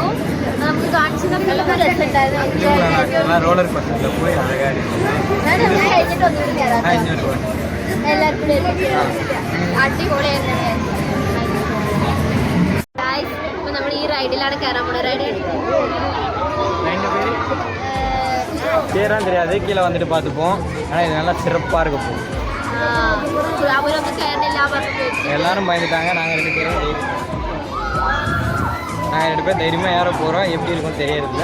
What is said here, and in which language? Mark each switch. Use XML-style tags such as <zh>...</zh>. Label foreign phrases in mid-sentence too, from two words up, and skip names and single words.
<ml>നമുക്ക് കാണിച്ചു നല്ല രസമുണ്ടായിരുന്നു. റോളർ കോസ്റ്ററിൽ പോയി അഴകാടി കഴിഞ്ഞിട്ട് ഒന്നുകൂടി കയറാം. എല്ലാവർക്കും അടിപൊളിയായിരുന്നു. ഇപ്പൊ നമ്മൾ ഈ റൈഡിലാണ് കയറാൻ പോണത്. റൈഡ്</ml> <ta>பேரான் தெரியாது, கீழே வந்துட்டு பார்த்துப்போம். ஆனால் இது நல்லா சிறப்பாக இருக்க போகும். எல்லாரும் பயந்துட்டாங்க. நாங்கள் 2 பேரும் தைரியமாக ஏற போகிறோம். எப்படி இருக்கும் தெரியறதில்ல.</ta>